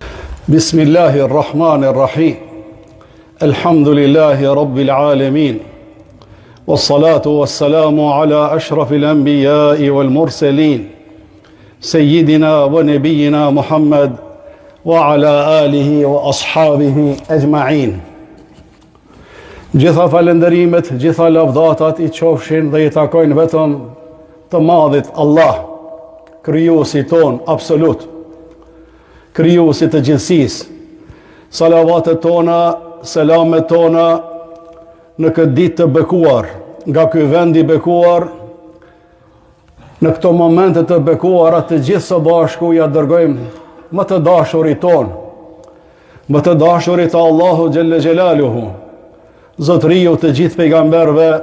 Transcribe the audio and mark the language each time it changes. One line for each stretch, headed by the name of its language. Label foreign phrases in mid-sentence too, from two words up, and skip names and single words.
Arabic: بسم الله الرحمن الرحيم الحمد لله رب العالمين والصلاة والسلام على أشرف الأنبياء والمرسلين سيدنا ونبينا محمد وعلى آله وأصحابه أجمعين.
Albanian: Gjitha falënderimet, gjitha lavdatat I qofshin dhe I takojnë vetëm të madhit Allah, krijuesi ton absolut, krijuesi të gjithësisë. Salavatet tona, selamet tona në këtë ditë të bekuar, nga ky vend I bekuar, në këto momente të bekuara të gjithë së bashku ja dërgojmë më të dashurit ton, më të dashurit të Allahu Gjelle Gjelaluhu, Zotriu të gjithë pejgamberve,